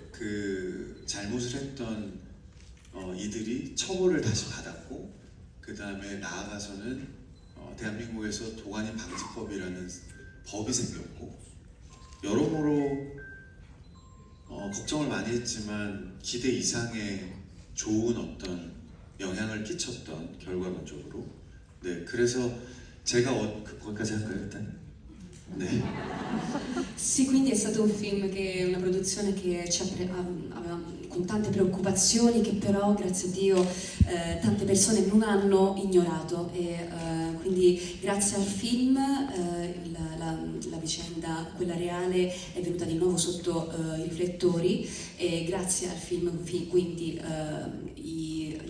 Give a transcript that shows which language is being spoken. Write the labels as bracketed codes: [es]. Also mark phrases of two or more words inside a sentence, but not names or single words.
[ko] 그 잘못을 했던 이들이 처벌을 다시 받았고 그 다음에 나아가서는 대한민국에서 도가니 방지법이라는 법이 생겼고 여러모로 걱정을 많이 했지만 기대 이상의 좋은 어떤 영향을 끼쳤던 결과론적으로 네, 그래서 제가 거기까지 할까요 일단? 네. [it] Sì, quindi è stato un film che una produzione che aveva con tante preoccupazioni che però grazie a Dio tante persone non hanno ignorato e quindi grazie al film la vicenda, quella reale, è venuta di nuovo sotto i riflettori e grazie al film quindi gli